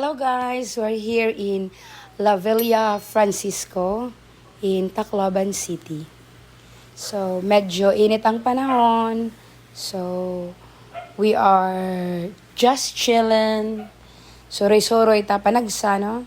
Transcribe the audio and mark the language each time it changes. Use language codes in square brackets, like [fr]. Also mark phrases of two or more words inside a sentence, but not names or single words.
[en] guys, we're here in La Villa Francisco in Tacloban City. [war] So, medyo init ang panahon. [en] So, we are just chilling. [war] Soroy-soroy ta panagsa, no?